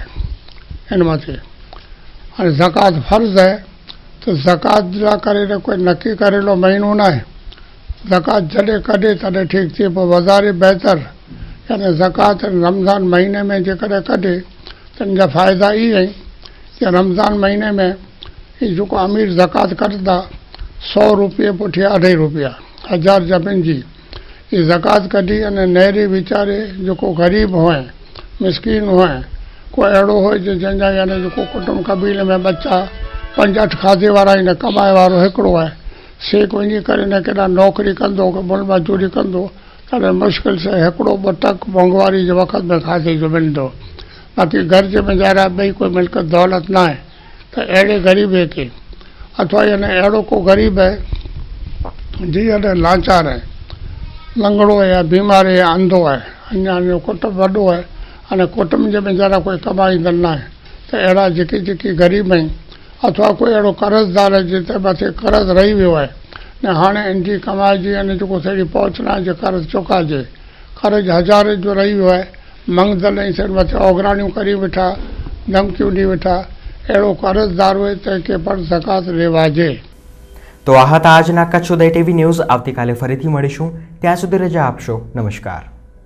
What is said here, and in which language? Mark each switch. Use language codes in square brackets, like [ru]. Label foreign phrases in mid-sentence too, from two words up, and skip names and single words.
[kfr] एनमांथी अने ज़कात फर्ज है तो ज़कात ला करीने कोई नक्की करेलो महीनो ना है। ज़कात जडे कढे तडे ठीक थी, पर वधारे बेहतर यानी ज़कात रमज़ान महीने में जे कढे तो [hi] इनका फ़ायदा ये है कि [kfr] रमज़ान महीने में ये जो अमीर ज़कात करता 100 रुपये पुठे 2.5 रुपया 1000 जमीन जी ये ज़कात कढी अने नहरी विचारे जो को गरीब होए मिसकीन होए कोई अड़ो हो जंहिंजा यानी जो कुटुंब कबीले में बच्चा 5-8 खाधे वारा ने कमाए वारो हिकिड़ो है से वञी करे ने केॾा नौकरी कंदो मुल मजूरी कंदो तॾहिं मुश्किल से हिकिड़ो 2 टक मोंघवारी जे वक़्त में खाधे जो मिलंदो। बाक़ी घर जे में जरा ॿई कोई मिल्कत दौलत ना है तो अहिड़े गरीबे के अथवा यानी अड़ो को गरीब है जी लाचार है लंगड़ो है या बीमार है या अंधो है अञा कुटुंब वॾो है अने कुटुंब जे में जरा कोई कमाईंदड़ ना है तो अहिड़ा जेके गरीब आहिनि अथवा कोई अहिड़ो कर्ज़दार है जिते मथे कर्ज़ रही वियो है ने हाणे इनकी कमाई जी अने जेको थोड़ी पहुच ना जे कर्ज़ चुकाइजे कर्ज़ हज़ारे जो रही वियो है मंगदल ऐं सिर मथे ओघराणियूं करी वेठा धमकियूं ॾी वेठा एड़ो कर्जदार हो के पर ज़कात लेवाजे। [gu] તો આ હતા આજના કચ્છ ઉદય ટીવી ન્યૂઝ। આવતીકાલે ફરીથી મળીશું, ત્યાં સુધી રજા આપશો। नमस्कार।